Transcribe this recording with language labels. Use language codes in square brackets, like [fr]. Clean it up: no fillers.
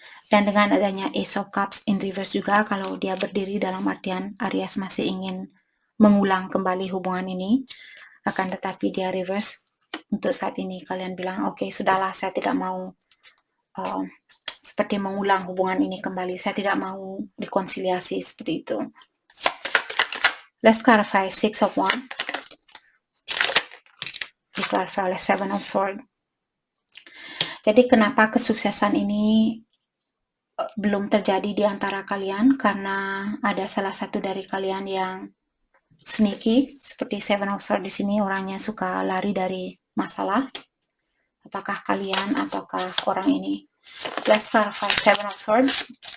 [id] Dan dengan adanya Ace of Cups [en] in reverse [id] juga, kalau dia berdiri dalam artian Aries masih ingin mengulang kembali hubungan ini, akan tetapi dia reverse. Untuk saat ini kalian bilang, oke, sudahlah, saya tidak mau seperti mengulang hubungan ini kembali, saya tidak mau rekonsiliasi seperti itu. [en] Let's clarify Six of Wands. [id] Diklarify oleh Seven of Swords. Jadi kenapa kesuksesan ini belum terjadi di antara kalian? Karena ada salah satu dari kalian yang sneaky, seperti Seven of Swords di sini, orangnya suka lari dari masalah. Apakah kalian ataukah orang ini? [en] Let's clarify Seven of Swords.